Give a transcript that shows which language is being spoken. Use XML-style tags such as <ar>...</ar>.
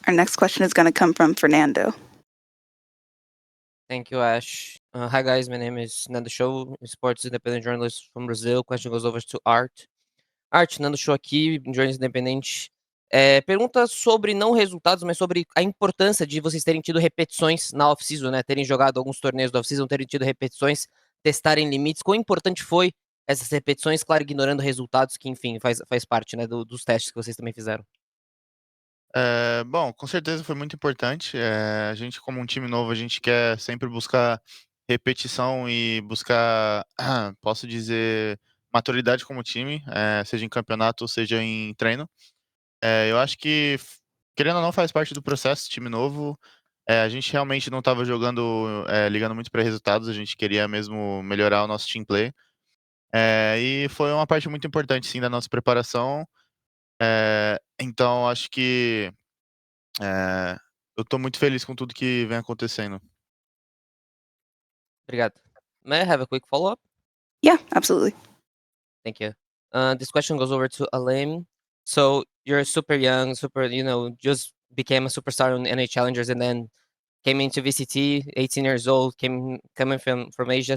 <en>Our next question is going to come from Fernando. Thank you, Ash. Hi, guys. My name is Nando Show, sports independent journalist from Brazil. Question goes over to Art.</en> <pt>Art, Nando Show aqui, jornalista independente. Pergunta sobre não resultados, mas sobre a importância de vocês terem tido repetições na off-season, né? Terem jogado alguns torneios da off-season, terem tido repetições, testarem limites. Quão importante foi essas repetições, claro, ignorando resultados, que, enfim, faz parte, né, dos testes que vocês também fizeram. Bom, com certeza foi muito importante. A gente, como um time novo, a gente quer sempre buscar repetição e buscar, posso dizer, maturidade como time, seja em campeonato ou seja em treino. Eu acho que, querendo ou não, faz parte do processo, time novo. A gente realmente não estava jogando, ligando muito para resultados, a gente queria mesmo melhorar o nosso team play. E foi uma parte muito importante, sim, da nossa preparação. Então, acho que eu tô muito feliz com tudo que vem acontecendo. Obrigado.</pt> <en>May I have a quick follow-up? Yeah, absolutely. Thank you. This question goes over to Alim. So you're super young, just became a superstar on NA Challengers and then came into VCT, 18 years old, coming from Asia.</en>